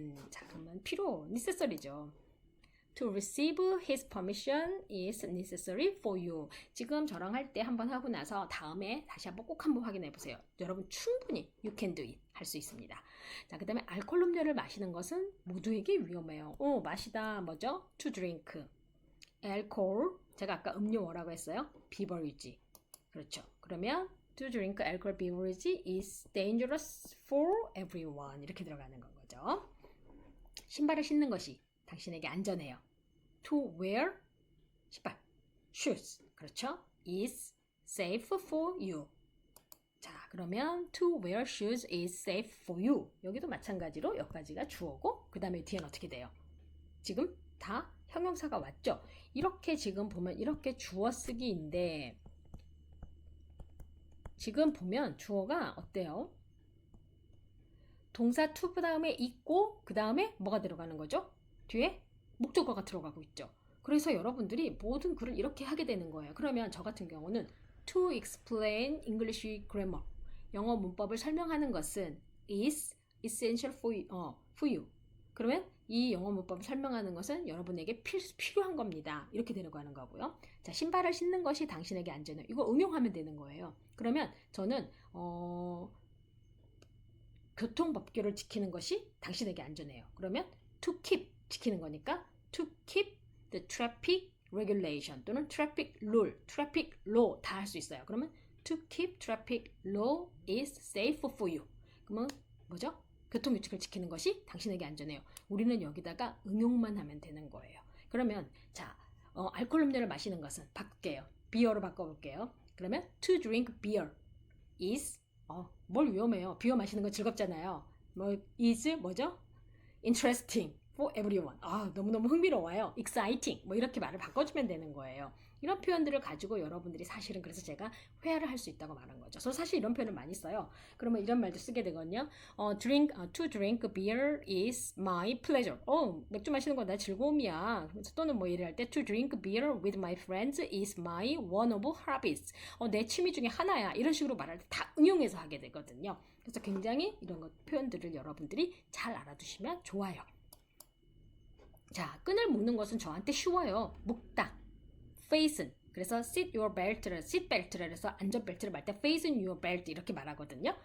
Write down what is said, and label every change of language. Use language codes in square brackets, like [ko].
[ko] 자, 그러면 필요, necessary죠. [en] To receive his permission is necessary for you. [ko] 지금 저랑 할 때 한번 하고 나서 다음에 다시 한번 꼭 한번 확인해 보세요. 여러분 충분히 [en] you can do it [ko] 할 수 있습니다. 자, 그 다음에 알코올 음료를 마시는 것은 모두에게 위험해요. 마시다 뭐죠? [en] To drink. alcohol. [ko] 제가 아까 음료 뭐라고 했어요? beverage. 그렇죠. 그러면 [en] to drink alcohol beverage is dangerous for everyone. [ko] 이렇게 들어가는 건 거죠. 신발을 신는 것이 당신에게 안전해요. [en] To wear 신발, shoes. 그렇죠? is safe for you. 자, 그러면 to wear shoes is safe for you. [ko] 여기도 마찬가지로 여기까지가 주어고 그 다음에 뒤에는 어떻게 돼요? 지금 다 형용사가 왔죠? 이렇게 지금 보면 이렇게 주어 쓰기인데 지금 보면 주어가 어때요? 동사 to 그 다음에 있고 그 다음에 뭐가 들어가는 거죠? 뒤에 목적어가 들어가고 있죠. 그래서 여러분들이 모든 글을 이렇게 하게 되는 거예요. 그러면 저 같은 경우는 [en] to explain English grammar [ko] 영어 문법을 설명하는 것은 [en] is essential for you. [ko] 그러면 이 영어 문법을 설명하는 것은 여러분에게 필요한 겁니다. 이렇게 되는 거 하는 거고요. 자, 신발을 신는 것이 당신에게 안전해요. 이거 응용하면 되는 거예요. 그러면 저는 교통법규를 지키는 것이 당신에게 안전해요. 그러면 to keep 지키는 거니까 [en] to keep the traffic regulation [ko] 또는 traffic rule, traffic law 다 할 수 있어요. [en] 그러면 to keep traffic law is safe for you. [ko] 그러면 뭐죠? 교통규칙을 지키는 것이 당신에게 안전해요. 우리는 여기다가 응용만 하면 되는 거예요. 그러면 자, 알코올 음료를 마시는 것은 바꿀게요. beer로 바꿔볼게요. [en] 그러면 to drink beer is [ko] 뭘 위험해요. 비어 마시는 건 즐겁잖아요. is 뭐죠? [en] interesting for everyone. [ko] 너무너무 흥미로워요. exciting. 이렇게 말을 바꿔주면 되는 거예요. 이런 표현들을 가지고 여러분들이 사실은 그래서 제가 회화를 할 수 있다고 말한 거죠. 저 사실 이런 표현을 많이 써요. 그러면 이런 말도 쓰게 되거든요. [en] to drink beer is my pleasure. [ko] 맥주 마시는 건 내 즐거움이야. 또는 일을 할 때 [en] to drink beer with my friends is my one of hobbies. [ko] 내 취미 중에 하나야. 이런 식으로 말할 때 다 응용해서 하게 되거든요. 그래서 굉장히 이런 표현들을 여러분들이 잘 알아두시면 좋아요. 자, 끈을 묶는 것은 저한테 쉬워요. 묶다. fasten. 그래서 sit your belt를 seat belt를 해서 안전벨트를 말 때 fasten your belt 이렇게 말하거든요.